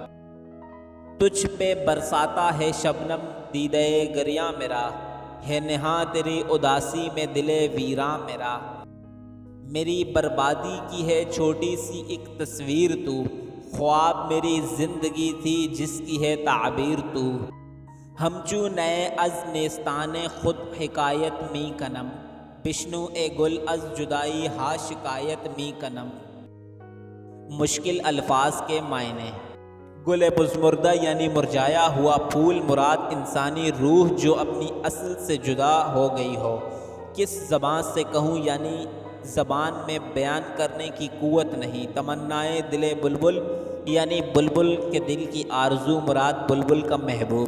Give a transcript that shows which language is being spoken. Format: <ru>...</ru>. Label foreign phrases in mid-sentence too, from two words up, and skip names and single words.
<ur>تجھ پہ برساتا ہے شبنم دیدہ گریاں میرا، ہے نہاں تیری اداسی میں دلے ویراں میرا۔ میری بربادی کی ہے چھوٹی سی ایک تصویر تو، خواب میری زندگی تھی جس کی ہے تعبیر تو۔</ur> <fa>ہمچو نئے از نیستان خود حکایت می کنم، بشنو اے گل از جدائی ہا شکایت می کنم۔</fa> <ur>مشکل الفاظ کے معنی۔ گل پزمردہ یعنی مرجھایا ہوا پھول، مراد انسانی روح جو اپنی اصل سے جدا ہو گئی ہو۔ کس زبان سے کہوں یعنی زبان میں بیان کرنے کی قوت نہیں۔ تمنائے دل بلبل یعنی بلبل کے دل کی آرزو، مراد بلبل کا محبوب۔</ur>